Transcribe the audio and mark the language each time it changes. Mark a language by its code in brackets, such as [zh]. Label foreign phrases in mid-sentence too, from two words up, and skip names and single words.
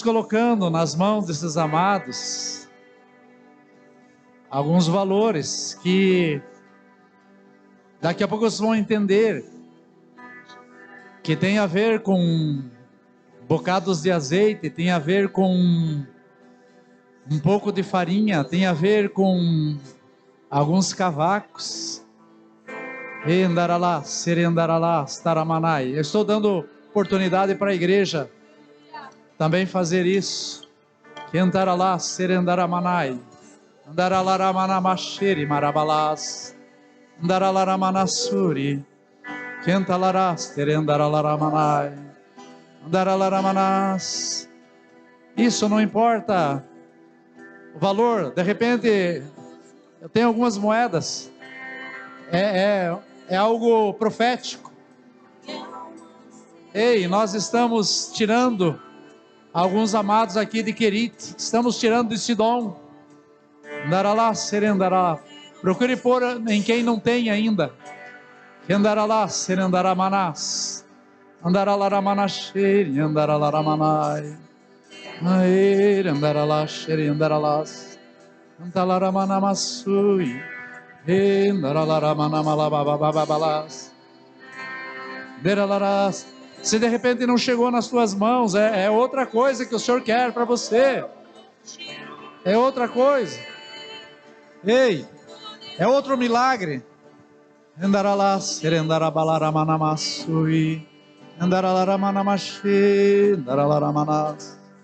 [pt] colocando nas mãos desses amados alguns valores que daqui a pouco vocês vão entender que tem a ver com bocados de azeite, tem a ver com um pouco de farinha, tem a ver com alguns cavacos. Endaralá, serendaralá, staramanai. Eu estou dando oportunidade para a igreja também fazer isso. Endaralá, serendaramanai. Andaralaramanamashere marabalás. Andaralaramanassuri. Kentalarás, terendaralaramanai. Andaralaramanás. Isso não importa o valor. De repente, eu tenho algumas moedas. É algo profético. Ei, nós estamos tirando alguns amados aqui de Querite. Estamos tirando de Sidom. Andaralá, serendará. Procure pôr em quem não tem ainda. Andaralá, serendaramanás. Andaralaramanasheri, andaralaramanai. Aer, andaralá, xeri, andaralás. Andalaramansui. Se de repente não chegou nas tuas mãos, é outra coisa que o Senhor quer para você. É outra coisa. Ei, é outro milagre. Andaralá, serendarabalaramanamassui. Andaralaramanamashe, andaralaramanás.